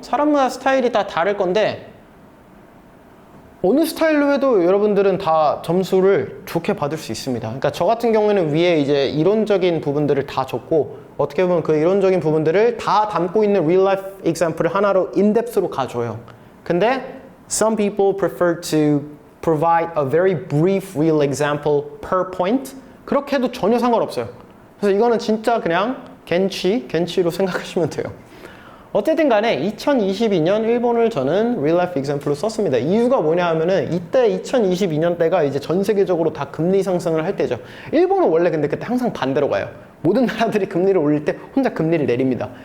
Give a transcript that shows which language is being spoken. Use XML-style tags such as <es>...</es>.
<ko>사람마다 스타일이 다 다를 건데 어느 스타일로 해도 여러분들은 다 점수를 좋게 받을 수 있습니다. 그러니까 저 같은 경우에는 위에 이제 이론적인 부분들을 다 적고 어떻게 보면 그 이론적인 부분들을 다 담고 있는 real life example을 하나로 in-depth로 가줘요. 근데</ko> <en>some people prefer to provide a very brief real example per point.</en> <ko>그렇게 해도 전혀 상관없어요. 그래서 이거는 진짜 그냥 겐치로 생각하시면 돼요. 어쨌든 간에 2022년 일본을 저는 real life example로 썼습니다. 이유가 뭐냐 하면은 이때 2022년 때가 이제 전 세계적으로 다 금리 상승을 할 때죠. 일본은 원래 근데 그때 항상 반대로 가요. 모든 나라들이 금리를 올릴 때 혼자 금리를 내립니다.</ko>